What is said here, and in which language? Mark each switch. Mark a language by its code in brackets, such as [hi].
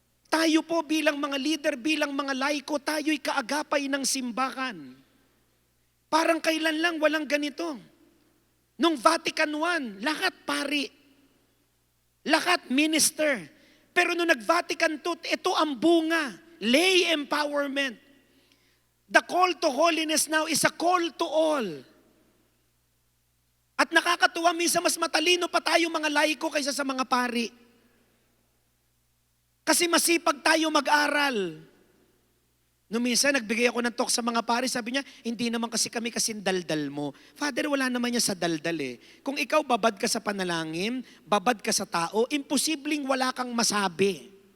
[tl] Tayo po bilang mga leader, bilang mga laiko, tayo'y kaagapay ng simbahan. Parang kailan lang walang ganito. Nung Vatican I, lahat pari. Lahat minister. Pero nung nag-Vatican II, ito ang bunga. [en] Lay empowerment. The call to holiness now is a call to all. [tl] At nakakatuwa, minsan mas matalino pa tayo mga laiko kaysa sa mga pari. Kasi masipag tayo mag-aral. Noong minsan, nagbigay ako ng talk sa mga pari, sabi niya, hindi naman kasi kami kasing daldal mo. Father, wala naman niya sa daldal eh. Kung ikaw babad ka sa panalangin, babad ka sa tao, imposibleng wala kang masabi.